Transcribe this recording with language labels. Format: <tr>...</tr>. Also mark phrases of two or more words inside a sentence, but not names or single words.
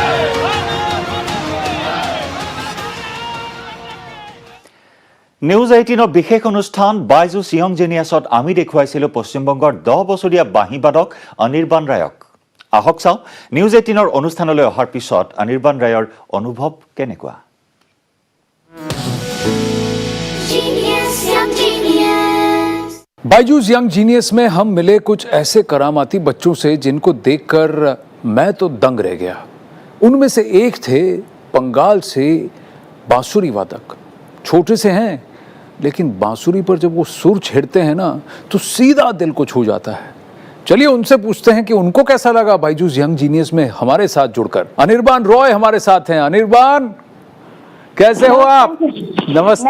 <as>নিউজ 18ৰ বিশেষ অনুষ্ঠান বাইজুছ য়ং জিনিয়াছত আমি দেখুৱাইছিলোঁ পশ্চিমবংগৰ 10 বছৰীয়া বাঁহীবাদক অনিৰ্বাণ ৰায়ক আহক চাওঁ নিউজ 18ৰ অনুষ্ঠানলৈ অহাৰ পিছত অনিৰ্বাণ ৰায়ৰ অনুভৱ কেনেকুৱা</as> <hi>बायजूस यंग जीनियस में हम मिले कुछ ऐसे करामाती बच्चों से जिनको देखकर मैं तो दंग रह गया उनमें से एक थे बंगाल से बांसुरी वादक छोटे से हैं लेकिन बांसुरी पर जब वो सुर छेड़ते हैं ना तो सीधा दिल को छू जाता है चलिए उनसे पूछते हैं कि उनको कैसा लगा बायजूस यंग जीनियस में हमारे साथ जुड़कर अनिर्बाण रॉय हमारे साथ हैं अनिर्बाण कैसे हो आप नमस्ते</hi>